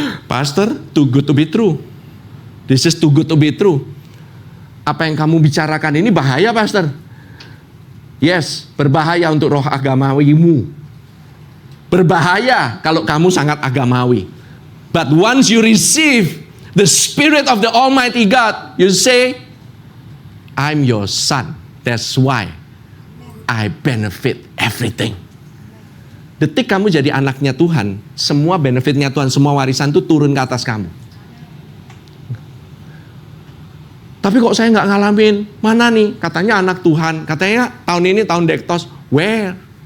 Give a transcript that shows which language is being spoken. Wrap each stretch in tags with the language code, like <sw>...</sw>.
<en>Pastor, too good to be true. This is too good to be true.</en> <id>Apa yang kamu bicarakan ini bahaya, Pastor. Yes, berbahaya untuk roh agamawimu. Berbahaya kalau kamu sangat agamawi.</id> <en>But once you receive the Spirit of the Almighty God, you say, I'm your son. That's why I benefit everything.</en> <id>Detik kamu jadi anaknya Tuhan, semua benefitnya Tuhan, semua warisan itu turun ke atas kamu. Tapi kok saya nggak ngalamin? Mana nih? Katanya anak Tuhan, katanya tahun ini tahun Dektos.</id> <en>Where?</en>